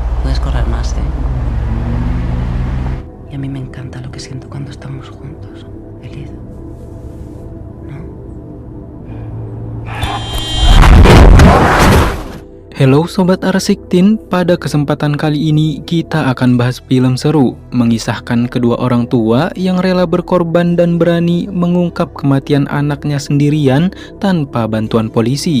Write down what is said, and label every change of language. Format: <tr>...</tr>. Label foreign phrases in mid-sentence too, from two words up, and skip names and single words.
<es>puedes correr más, ¿eh? Y a mí me encanta lo que siento cuando estamos juntos, Elido. ¿No?</es> <id>Hello Sobat Arsiktin, pada kesempatan kali ini kita akan bahas film seru mengisahkan kedua orang tua yang rela berkorban dan berani mengungkap kematian anaknya sendirian tanpa bantuan polisi.</id>